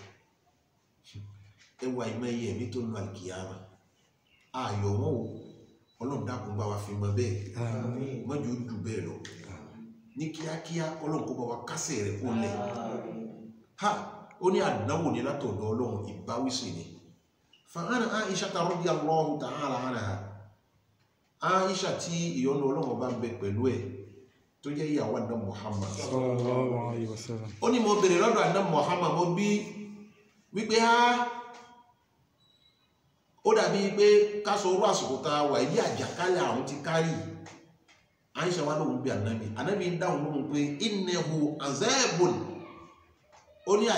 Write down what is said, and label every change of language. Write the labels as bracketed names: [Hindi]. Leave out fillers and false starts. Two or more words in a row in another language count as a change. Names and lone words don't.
[Yoruba] ẹwà ìmọ̀ ẹyẹ ẹ̀mí tó nu àlìkìyàmà ayọ̀ wọn o Ọlọ́run dákun bá wa fi mọ bẹ́ẹ̀ mọ́jú jù bẹ́ẹ̀ lọ ní kíákíá Ọlọ́run kó bá wa kásẹ̀ rẹ̀ kó lẹ̀ ha ó ní àdánwò ní látọ̀dọ̀ Ọlọ́run ìbáwísì ni fa'ana Aisha [Arabic] رضي الله تعالى عنها [Yoruba] Aisha tí ìyọ́nú Ọlọ́run bá ń bẹ pẹ̀lú ẹ̀ tó jẹ́ ìyàwó àná Muhammad [Arabic] صلى الله عليه وسلم [Yoruba] ó ní mo bèrè lọ́dọ̀ àná Muhammad mo bí wípé ó dàbí pé ká sọ orú àsìkò tá a wà ilé àjàkálẹ̀ àrùn ti kárì Aisha wá lóhun bí ànábì ń dáhùn lóhun pé [Arabic] إنه عذاب [Yoruba] ó ní